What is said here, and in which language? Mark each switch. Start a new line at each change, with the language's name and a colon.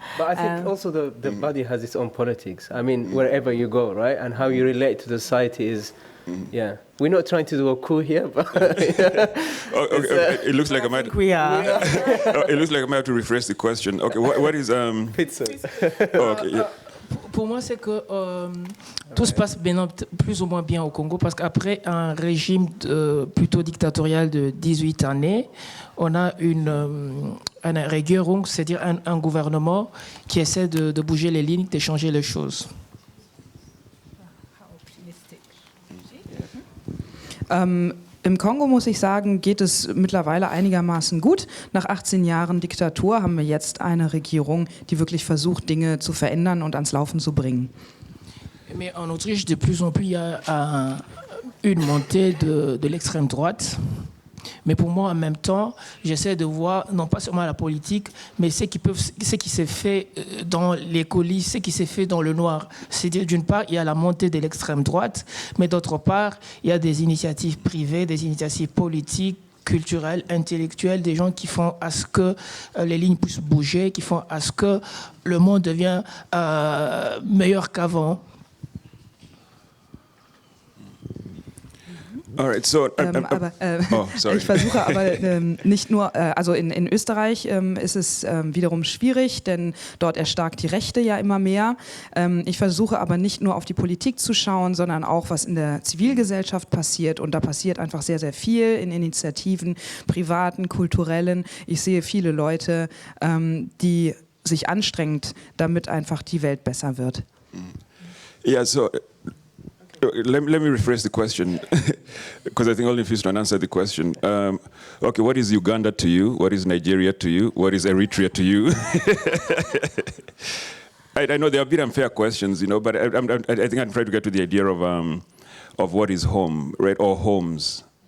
English: But I think also the body has its own politics. I mean, wherever you go, right? And how you relate to the society is... Yeah, we're not trying to do a coup here, but it looks like I might. We are. It looks like I might have to rephrase the question. Okay, what is pizza? Okay, yeah.
French: Pour moi, c'est que tout se passe plus ou moins bien au Congo parce qu'après un régime plutôt dictatorial de 18 années, on a une Regierung, c'est-à-dire un gouvernement qui essaie de bouger les lignes, de changer les choses.
German: Im Kongo, muss ich sagen, geht es mittlerweile einigermaßen gut. Nach 18 Jahren Diktatur haben wir jetzt eine Regierung, die wirklich versucht, Dinge zu verändern und ans Laufen zu bringen.
French: Mais en Autriche, de plus en plus, il y a une montée de l'extrême droite. Mais pour moi, en même temps, j'essaie de voir, non pas seulement la politique, mais ce qui s'est fait dans les coulisses, ce qui s'est fait dans le noir. C'est-à-dire, d'une part, il y a la montée de l'extrême droite, mais d'autre part, il y a des initiatives privées, des initiatives politiques, culturelles, intellectuelles, des gens qui font à ce que les lignes puissent bouger, qui font à ce que le monde devienne meilleur qu'avant.
English: All right, so,
German: ich versuche aber nicht nur, also in Österreich ist es wiederum schwierig, denn dort erstarkt die Rechte ja immer mehr. Ich versuche aber nicht nur auf die Politik zu schauen, sondern auch, was in der Zivilgesellschaft passiert. Und da passiert einfach sehr, sehr viel in Initiativen, privaten, kulturellen. Ich sehe viele Leute, die sich anstrengen, damit einfach die Welt besser wird.
English: Yeah, so... let me rephrase the question, because I think only Fiston answered the question. Okay, what is Uganda to you? What is Nigeria to you? What is Eritrea to you? I know they're a bit unfair questions, but I think I'm trying to get to the idea of what is home, right, or homes.